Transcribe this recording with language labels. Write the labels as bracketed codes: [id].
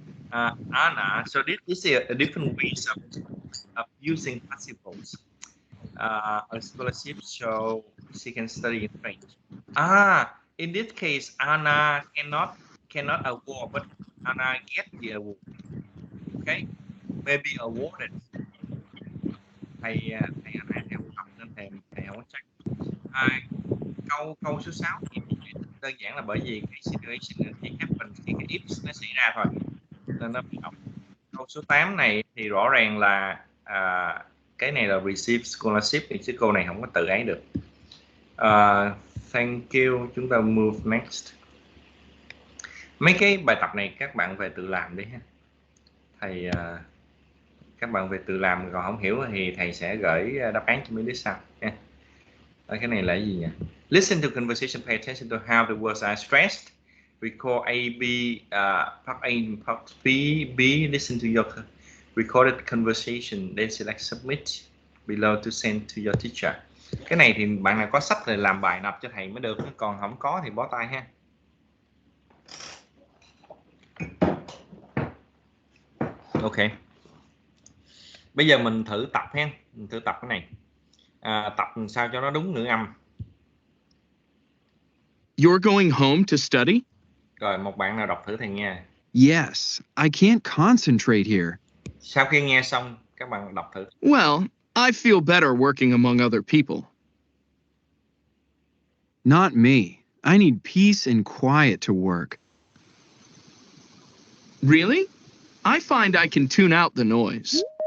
[en] Anna, so this is a different ways of using participles. A scholarship, so she can study in French. In this case, Anna cannot award, but Anna get the award. Okay, maybe awarded. [vi] Thầy Anna theo học nên thầy không có check. Câu số 6 thì đơn giản là bởi vì cái situation chỉ happen khi cái if nó xảy ra thôi nên nó bị động. Câu số 8 này thì rõ ràng là cái này là receive scholarship thì chứ cô này không có tự ấy được. [en] Thank you. [vi] Chúng ta move next. Mấy cái bài tập này các bạn về tự làm đi ha. Thầy các bạn về tự làm, còn không hiểu thì thầy sẽ gửi đáp án cho mấy đứa sau nha. Cái này là gì nhỉ? [en] Listen to conversation, pay attention to how the words are stressed. Record A, B, part A and part B. Listen to your recorded conversation, then select submit below to send to your teacher. [vi] Cái này thì bạn nào có sách thì làm bài nộp cho thầy mới được, còn không có thì bó tay ha. Ok. Bây giờ mình thử tập ha, mình thử tập cái này. Tập sao cho nó đúng ngữ âm. [en] You're going home to study? [vi] Rồi, một bạn nào đọc thử thầy nghe. [en] Yes, I can't concentrate here. [vi] Sau khi nghe xong, các bạn đọc thử. [en] Well, I feel better working among other people. Not me. I need peace and quiet to work. Really? I find I can tune out the noise.